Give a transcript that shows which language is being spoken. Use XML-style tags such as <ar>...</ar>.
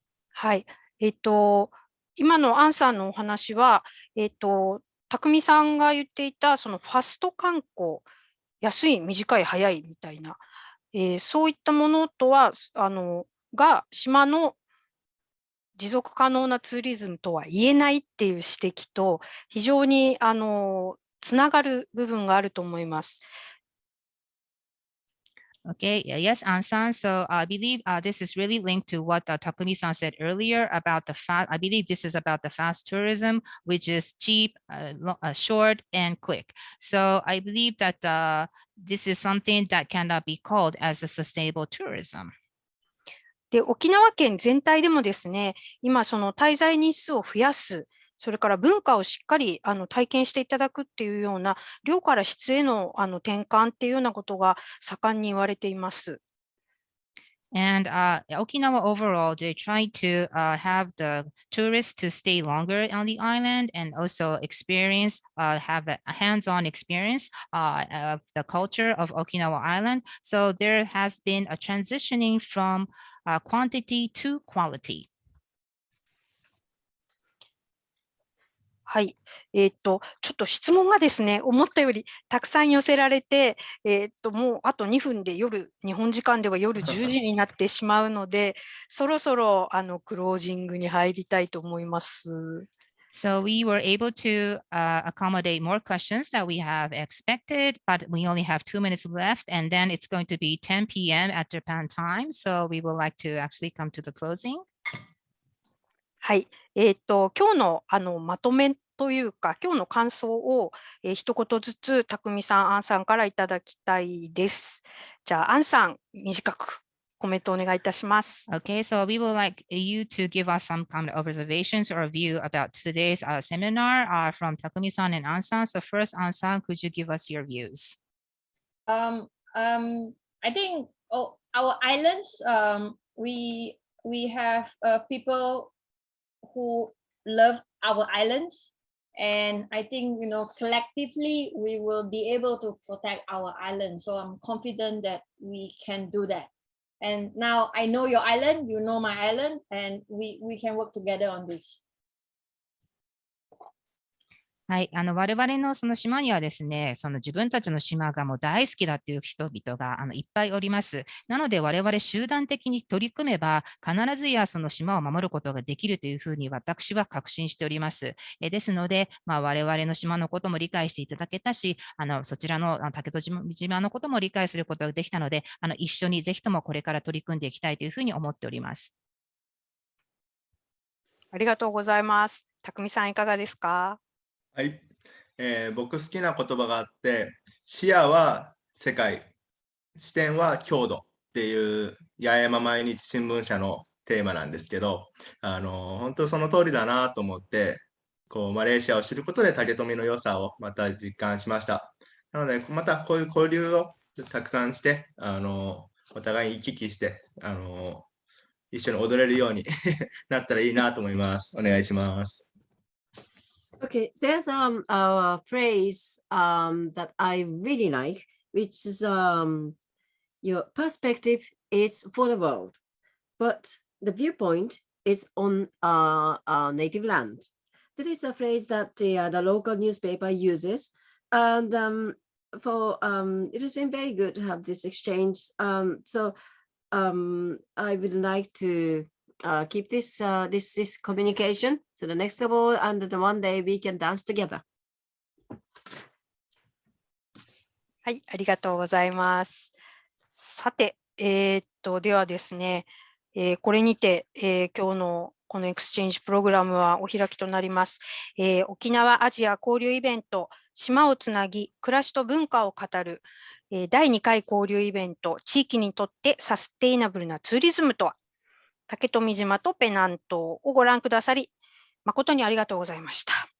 <ja>はい、今のアンさんのお話は、匠さんが言っていたそのファスト観光、安い、短い、早いみたいな。そういったものとはが島の持続可能なツーリズムとは言えないっていう指摘と非常につながる部分があると思います。</ja> <en>Okay, yes, Ansan. So I believe this is really linked to what Takumi-san said earlier about I believe this is about the fast tourism, which is cheap, short, and quick. So I believe that this is something that cannot be called as a sustainable tourism.</en> <ja>で、沖縄県全体でもですね、今その滞在日数を増やす、それから文化をしっかり体験していただくっていうような量から質への転換っていうようなことが盛んに言われています。</ja> <en>And Okinawa overall, they try to have the tourists to stay longer on the island and also experience, have a hands-on experience of the culture of Okinawa Island. So there has been a transitioning from quantity to quality.</en> <ja>はい、ちょっと質問がですね、思ったよりたくさん寄せられて、もうあと2分で日本時間では夜10時になってしまうので、そろそろクロージングに入りたいと思います。</ja> <en>So we were able to accommodate more questions that we have expected, but we only have 2 minutes left, and then it's going to be 10 p.m. at Japan time. So we would like to actually come to the closing.</en> <ja>はい。今日のまとめというか、今日の感想を、一言ずつ、たくみさん、アンさんからいただきたいです。じゃあ、アンさん、短くコメントお願いいたします。</ja> <en>Okay, so we would like you to give us some kind of observations or view about today's seminar from Takumi-san and An-san. So first, An-san, could you give us your views? I think our islands, we have people who love our islands, and I think collectively we will be able to protect our island. So I'm confident that we can do that. And now I know your island, you know my island, and we can work together on this.</en> <ja>はい、我々のその島にはですね、その自分たちの島がもう大好きだっていう人々がいっぱいおります。なので我々集団的に取り組めば必ずやその島を守ることができるというふうに私は確信しております。ですので、我々の島のことも理解していただけたし、そちらの竹戸島のことも理解することができたので、一緒にぜひともこれから取り組んでいきたいというふうに思っております。ありがとうございます。たくみさんいかがですか？はい、僕好きな言葉があって、視野は世界、視点は郷土っていう八重山毎日新聞社のテーマなんですけど、本当その通りだなと思って、マレーシアを知ることで竹富の良さをまた実感しました。なので、またこういう交流をたくさんして、お互い行き来して、一緒に踊れるようになったらいいなと思います。お願いします。</ja> <en>Okay, there's a phrase that I really like, which is your perspective is for the world, but the viewpoint is on our native land. That is a phrase that the local newspaper uses, and it has been very good to have this exchange. So I would like to keep this communication. So the next of all, and the one day we can dance together.</en> <ja>はい、ありがとうございます。さて、ではですね、これにて、今日のこのエクスチェンジプログラムはお開きとなります。沖縄アジア交流イベント、島をつなぎ、暮らしと文化を語る、第2回交流イベント、地域にとってサステイナブルなツーリズムとは、竹富島とペナン島をご覧くださり、誠にありがとうございました。</ja>